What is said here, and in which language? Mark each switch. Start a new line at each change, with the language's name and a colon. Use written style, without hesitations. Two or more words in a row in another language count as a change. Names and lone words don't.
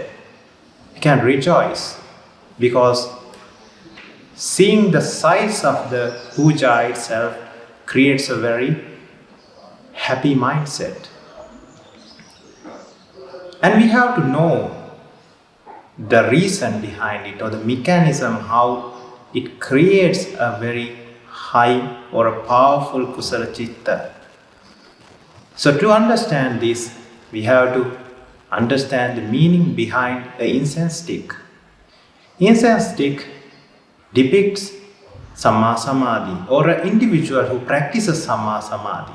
English: You can rejoice because seeing the size of the puja itself creates a very happy mindset. And we have to know the reason behind it, or the mechanism how it creates a very high or a powerful
Pali: kusala chitta.
English: So to understand this, we have to understand the meaning behind the incense stick. Incense stick depicts
Pali: Samma Samadhi,
English: or an individual who practices
Pali: Samma Samadhi.